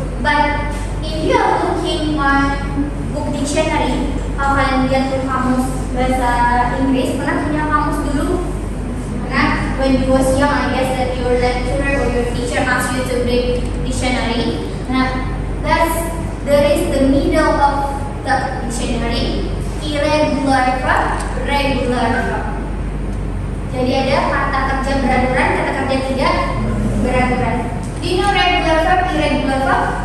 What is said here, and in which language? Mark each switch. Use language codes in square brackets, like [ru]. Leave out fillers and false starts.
[en] But if you are looking on book dictionary, [id] kalau kalian lihat tuh kamus bahasa Inggris, pernah punya kamus dulu? Pernah? [en] When you was young, I guess that your lecturer or your teacher asked you to bring dictionary. Nah, there is the middle of the dictionary, irregular verb, regular verb. [id] Jadi ada kata kerja beraturan, kata kerja tidak beraturan. [en] Do you know regular verb, irregular verb?